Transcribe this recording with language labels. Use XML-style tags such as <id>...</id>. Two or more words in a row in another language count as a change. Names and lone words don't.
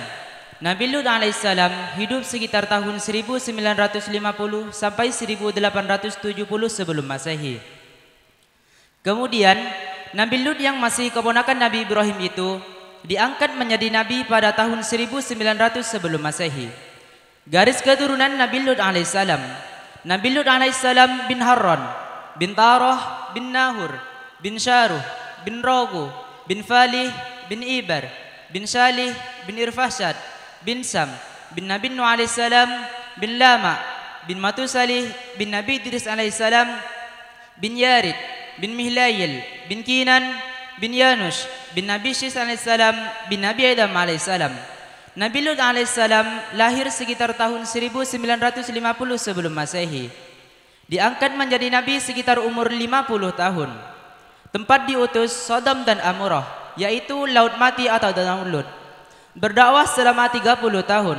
<id>Nabi Lut alaihissalam hidup sekitar tahun 1950 sampai 1870 sebelum Masehi. Kemudian Nabi Lut yang masih keponakan Nabi Ibrahim itu diangkat menjadi nabi pada tahun 1900 sebelum Masehi. Garis keturunan Nabi Lut alaihissalam. Nabi Lut alaihissalam bin Harran, bin Tarah, bin Nahur, bin Syaruh, bin Rogu, bin Falih, bin Ibar, bin Salih, bin Irfashad, bin Sam, bin Nabi Nuh alaihissalam, bin Lama, bin Matusalih, bin Nabi Idris alaihissalam, bin Yarid, bin Mihlayil, bin Kinan, bin Yanush, bin Nabi Syis alaihissalam, bin Nabi Adam alaihissalam. Nabi Lut alaihissalam lahir sekitar tahun 1950 sebelum Masehi. Diangkat menjadi nabi sekitar umur 50 tahun. Tempat diutus Sodom dan Amorah, yaitu Laut Mati atau Danau Lut. Berdakwah selama 30 tahun.</id>